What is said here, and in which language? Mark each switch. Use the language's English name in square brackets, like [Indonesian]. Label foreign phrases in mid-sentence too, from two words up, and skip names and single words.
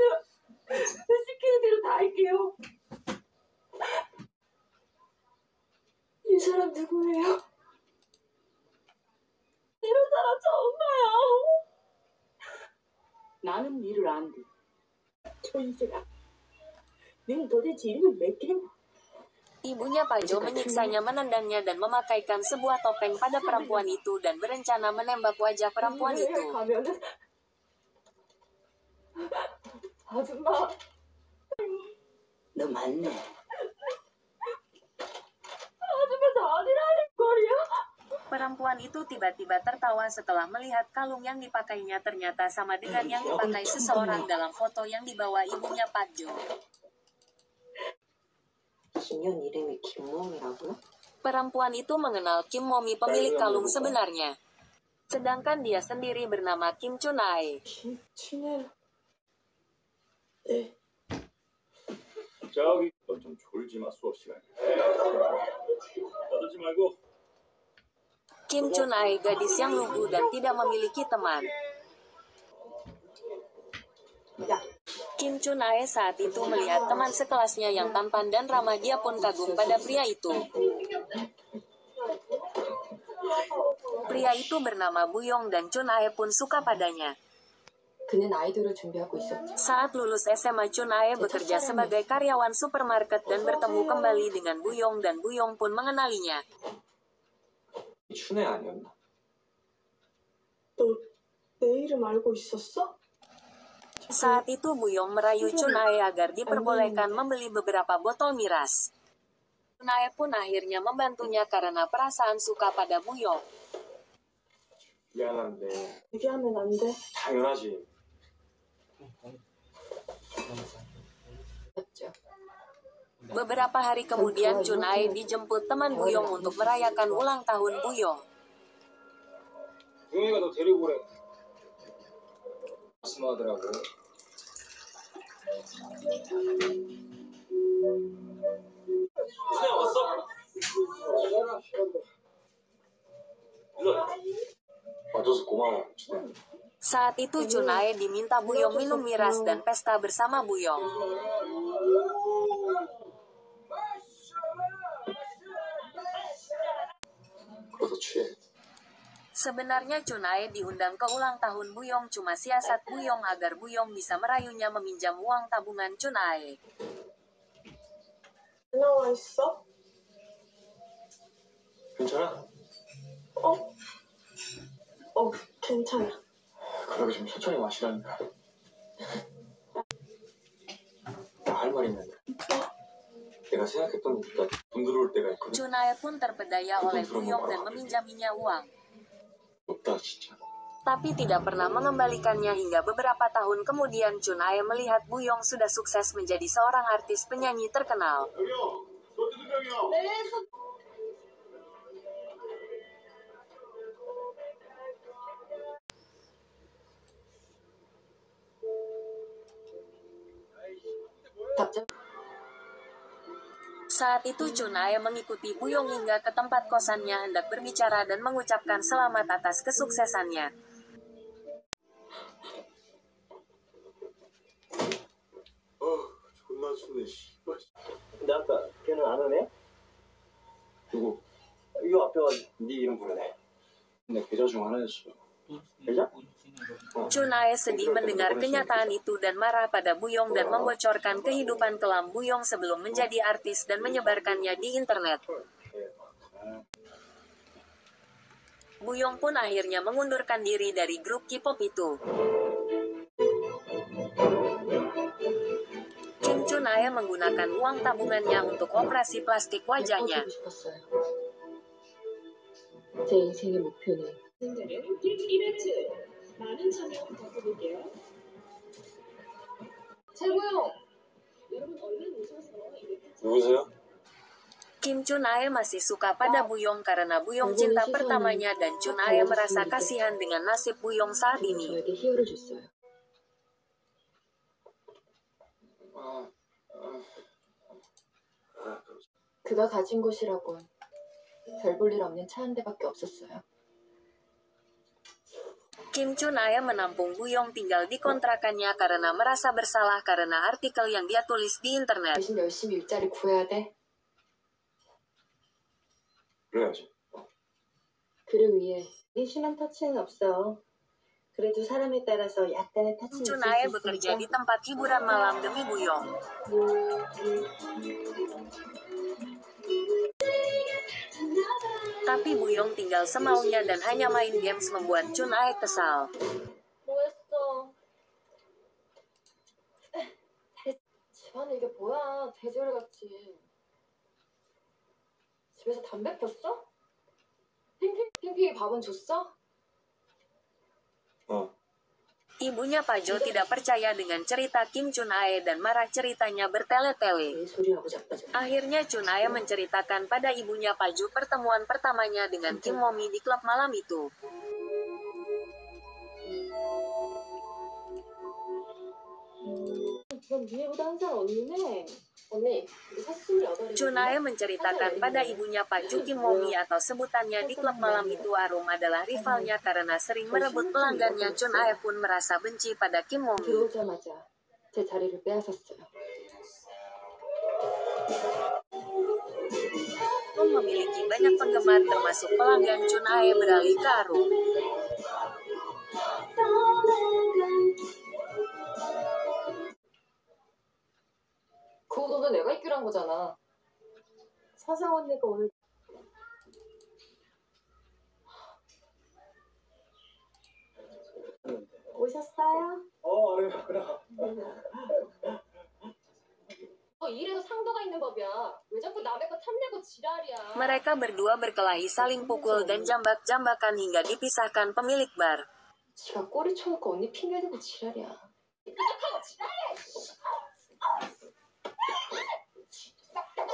[Korean] 시키는 대로 다 할게요. 이 사람 누구예요? 이런 사람 처음 봐요. 나는 니를 안 돼. 천수야. 넌 도대체 이름이 몇 개냐? [Indonesian] Ibunya Pajo menyiksanya, menendangnya dan memakaikan sebuah topeng pada perempuan itu dan berencana menembak wajah perempuan itu. [Korean] 가면은 아줌마 너 맞네. 아줌마 저 어디라는 거리야? [Indonesian] Perempuan itu tiba-tiba tertawa setelah melihat kalung yang dipakainya ternyata sama dengan yang dipakai seseorang dalam foto yang dibawa ibunya Pajo. [Korean] 인연 이름이 김몸이라고요? [Indonesian] Perempuan itu mengenal Kim Momi pemilik kalung sebenarnya. Sedangkan dia sendiri bernama Kim Chun Ae. [Korean] 친해요. 저기 너 좀 졸지 마 수업 시간에. 떠들지 말고. [Indonesian] Kim Chun Ae gadis yang lugu dan tidak memiliki teman. Kim Chun Ae saat itu melihat teman sekelasnya yang tampan dan ramah, dia pun kagum pada pria itu. Pria itu bernama Buyong dan Chun Ae pun suka padanya. [Korean] 그는 아이돌을 준비하고 있었죠. [Indonesian] Saat lulus SMA, Chun Ae bekerja sebagai karyawan supermarket dan bertemu kembali dengan Buyong dan Buyong pun mengenalinya. [Korean] 춘애 아니었나? 너 내 이름 알고 있었어? [Indonesian] Saat itu Buyong merayu Chun Ae agar diperbolehkan membeli beberapa botol miras. Chun Ae pun akhirnya membantunya karena perasaan suka pada Buyong. [Korean] 미안한데 얘기하면 안 돼. 당연하지. [Indonesian] Beberapa hari kemudian Chun Ae dijemput teman Buyong untuk merayakan ulang tahun Buyong. [Korean] 용이가 너 데리고 오래. 말씀하더라고. 준야 왔어? 일로 와. 와줘서 고마워. 준야. [Indonesian] Saat itu Chun Ae diminta Buyong minum miras dan pesta bersama Buyong. [Korean] 그러다 취해. [Indonesian] Sebenarnya Chun Ae diundang ke ulang tahun Buyong cuma siasat Buyong agar Buyong bisa merayunya meminjam uang tabungan Chun Ae. [Korean] 나와 있어? 괜찮아? 괜찮아. 그러게 좀 천천히 마시라니까. 나 할 말 있는데. 내가 생각했던 것보다 돈 들어올 때가 있거든. [Indonesian] Chun Ae pun terpedaya oleh Buyong dan meminjaminya uang. [Korean] 없다 진짜. [Indonesian] Tapi tidak pernah mengembalikannya hingga beberapa tahun kemudian Chun Ae melihat Buyong sudah sukses menjadi seorang artis penyanyi terkenal. [Korean] 답장 [Indonesian] Saat itu Chun Ae mengikuti Buyong hingga ke tempat kosannya hendak berbicara dan mengucapkan selamat atas kesuksesannya. [Korean] 존나 춥네 씨. 근데 아까 걔는 안 오네? 누구? 이 앞에 와네 이름 부르네. 근데 계좌 중 하나였어. 계좌? [Indonesian] Chun Ae sedih mendengar kenyataan itu dan marah pada Buyong dan membocorkan kehidupan kelam Buyong sebelum menjadi artis dan menyebarkannya di internet. Buyong pun akhirnya mengundurkan diri dari grup K-pop itu. Kim Chun Ae menggunakan uang tabungannya untuk operasi plastik wajahnya. [Korean] 헤어지고 싶었어요. 제 인생의 목표는 이벤트 많은 참여 부탁드릴게요. 최고요. 여러분 얼른 오셔서 이벤트 누구세요? [Indonesian] Kim Chun Ae masih suka pada Buyong karena Buyong cinta pertamanya dan Chun Ae merasa kasihan dengan nasib Buyong saat ini. [Korean] 저에게 희열을 줬어요. 그가 가진 곳이라곤 별 볼 일 없는 차 한 대밖에 없었어요. [Indonesian] Kim Chun Ae menampung Buyong tinggal di kontrakannya karena merasa bersalah karena artikel yang dia tulis di internet. [Korean] 대신 열심히 일자리 구해야 돼. 그래야지. 그를 위해 심한 터치는 없어. 그래도 사람에 따라서 약간의 터치는 [Indonesian] Chun [Korean] 있을 [Indonesian] Ae [Korean] 수 [Indonesian] bekerja [Korean] 있으니까. [Indonesian] di tempat hiburan malam demi Buyong. Tapi Buyong tinggal semaunya dan hanya main games membuat Chun Ae kesal. [Korean] 뭐했어? 집안에 이게 뭐야? 돼지열같이. 집에서 담배 폈어? 핑핑이 밥은 줬어? [Indonesian] Ibunya Pajo tidak percaya dengan cerita Kim Chun Ae dan marah ceritanya bertele-tele. [Korean] 내 소리하고 자빠져. [Indonesian] Akhirnya Chun Ae menceritakan pada ibunya Pajo pertemuan pertamanya dengan Kim Momi di klub malam itu. [Korean] 넌 니네보다 한 살 언니네. 언니, 우리 사실 28이거든요. [Indonesian] Chun Ae menceritakan pada ibunya Pajo Kim Momi atau sebutannya di klub malam itu Arum adalah rivalnya karena sering merebut pelanggannya. Chun Ae pun merasa benci pada Kim Momi. [Korean] 들어오자마자 제 자리를 빼앗았어요. [Indonesian] Pun memiliki banyak penggemar termasuk pelanggan Chun Ae beralih ke Arum. [Korean] 그 돈은 내가 있기로 한 거잖아. 서상 언니가 오늘 오셨어요? 아유 그래. 이래서 상도가 있는 법이야. 왜 자꾸 남의 거 탐내고 지랄이야. [Indonesian] Mereka berdua berkelahi saling pukul dan jambak-jambakan hingga dipisahkan pemilik bar. [Korean] 지가 꼬리 쳐놓고 언니 핑계대고 지랄이야.